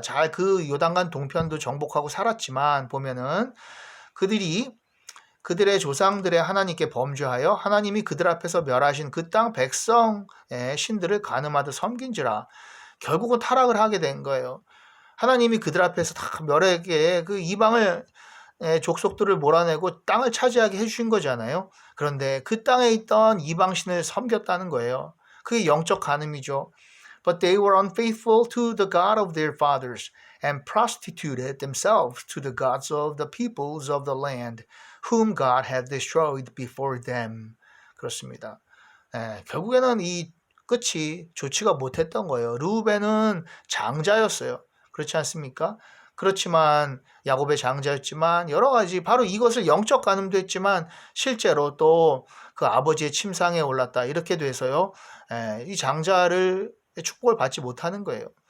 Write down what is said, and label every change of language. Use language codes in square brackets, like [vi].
[ko] 잘 그 요단강 동편도 정복하고 살았지만 보면은 그들의 조상들의 하나님께 범죄하여 하나님이 그들 앞에서 멸하신 그 땅 백성의 신들을 간음하듯 섬긴지라. 결국은 타락을 하게 된 거예요. 하나님이 그들 앞에서 다 멸하게 그 이방을 족속들을 몰아내고 땅을 차지하게 해주신 거잖아요. 그런데 그 땅에 있던 이방신을 섬겼다는 거예요. 그게 영적 간음이죠. [en] But they were unfaithful to the God of their fathers and prostituted themselves to the gods of the peoples of the land whom God had destroyed before them. [ko] 그렇습니다. 결국에는 이 끝이 좋지가 못했던 거예요. 르우벤은 장자였어요. 그렇지 않습니까? 그렇지만 야곱의 장자였지만 여러 가지, 바로 이것을 영적 간음도 했지만 실제로 또 그 아버지의 침상에 올랐다, 이렇게 돼서요, 이 장자를 축복을 받지 못하는 거예요.